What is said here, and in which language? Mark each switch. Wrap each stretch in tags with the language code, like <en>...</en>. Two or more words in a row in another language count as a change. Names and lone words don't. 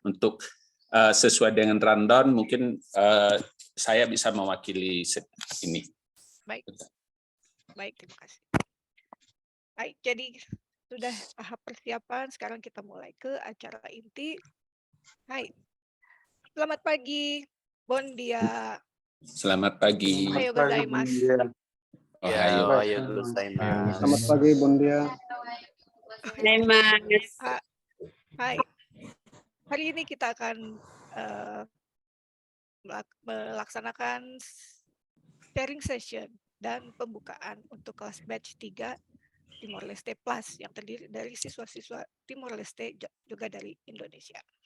<id>Untuk sesuai dengan rundown, mungkin saya bisa mewakili ini. Baik, terima kasih. Baik, jadi sudah tahap persiapan, sekarang kita mulai ke acara inti. Hai, selamat pagi,</id> <tet>bon dia.</tet> <id>Selamat pagi.</id> <ja>Ohayo gozaimasu. Ohayo gozaimasu.</ja> <id>Selamat pagi,</id> <tet>bon dia.</tet> <id>Hai, hari ini kita akan melaksanakan</id> <en>sharing session</en> <id>dan pembukaan untuk kelas batch 3 Timor Leste Plus yang terdiri dari siswa-siswa Timor Leste juga dari Indonesia.</id>